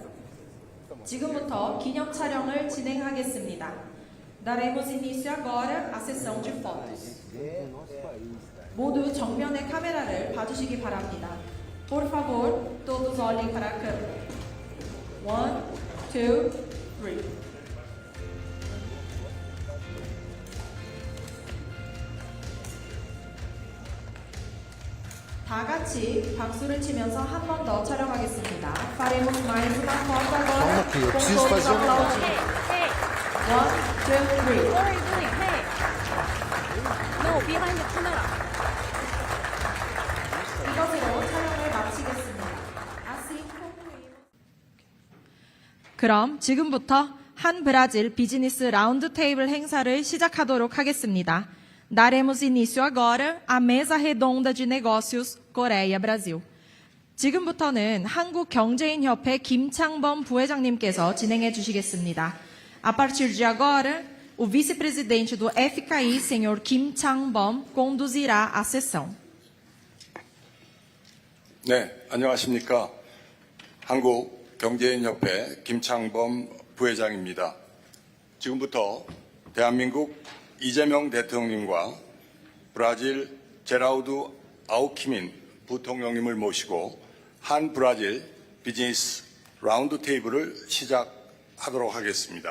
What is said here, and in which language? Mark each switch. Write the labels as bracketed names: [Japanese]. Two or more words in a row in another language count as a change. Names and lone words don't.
[Korean] 지금부터 기념 촬영을 진행하겠습니다. [Portuguese] Daremos início agora à sessão de fotos. [Korean] 모두 정면의 카메라를 봐주시기 바랍니다. [Portuguese] Por favor, todos olhem para a câmera. [Korean] 1, 2, 3. 다 같이 박수를 치면서 한 번 더 촬영하겠습니다. [Portuguese] Faremos mais uma foto agora com todos aplaudindo. [English] Hey, 1, 2, 3. what are you doing? Hey. No, behind the camera. [Korean] 이것으로 촬영을 마치겠습니다. [Portuguese] Assim concluímos. [Korean] 그럼 지금부터 한 브라질 비즈니스 라운드 테이블 행사를 시작하도록 하겠습니다. [Portuguese] Daremos início agora à mesa redonda de negócios Coreia-Brasil. [Korean] 지금부터는 한국경제인협회 김창범 부회장님께서 진행해 주시겠습니다. [Portuguese] A partir de agora, o vice-presidente do FKI, senhor Kim Chang-bom, conduzirá a sessão. [Korean] 네, 안녕하십니까. 한국경제인협회 김창범 부회장입니다. 지금부터 대한민국 이재명 대통령과 브라질 제라우드 아우키민 부통령님을 모시고 한 브라질 비즈니스 라운드 테이블을 시작하도록 하겠습니다.